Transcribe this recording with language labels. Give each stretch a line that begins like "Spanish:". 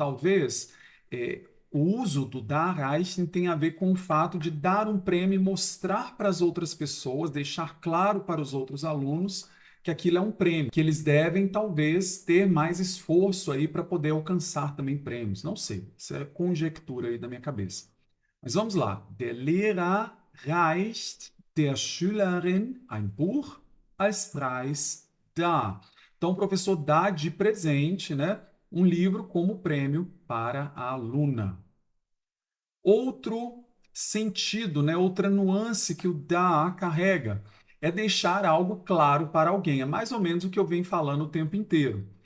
Portuguese: Talvez o uso do dar Einstein tem a ver com o fato de dar um prêmio e mostrar para as outras pessoas, deixar claro para os outros alunos que aquilo é um prêmio, que eles devem talvez ter mais esforço aí para poder alcançar também prêmios. Não sei, isso é conjectura aí da minha cabeça. Mas vamos lá.
German: Der Lehrer reicht der Schülerin ein Buch als Preis dar.
Portuguese: Então, o professor dá de presente, né, um livro como prêmio para a aluna. Outro sentido, né, outra nuance que o dar carrega é deixar algo claro para alguém. É mais ou menos o que eu venho falando o tempo inteiro.